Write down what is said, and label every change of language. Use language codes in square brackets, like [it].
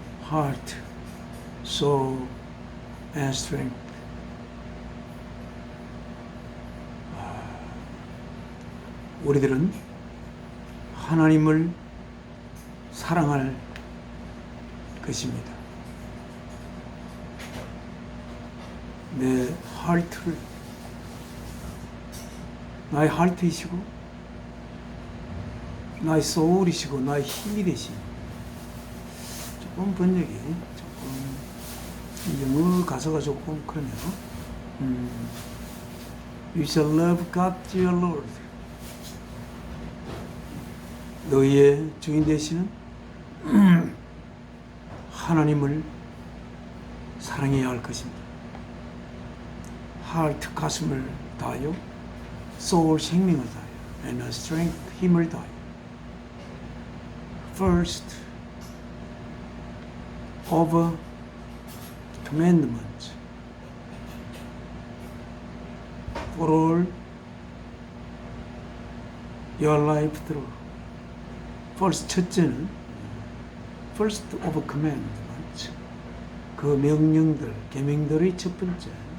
[en] Heart, soul, and strength. [ko] 우리들은 하나님을 사랑할 것입니다. 내 하트를, 나의 하트이시고 나의 소울이시고 나의 힘이 되신, 조금 번역이 조금 영어 가사가 조금 그러네요. [en] You shall love God your Lord. [ko] 너희의 주인 되시는 하나님을 사랑해야 할 것입니다. heart, 가슴을 다하여, soul, 생명을 다하여, and strength, 힘을 다하여. [en] First, over commandments, for all your life through. [ko] First, 첫째는 [en] first of commandments, [ko] 그 명령들, 계명들의 첫 번째.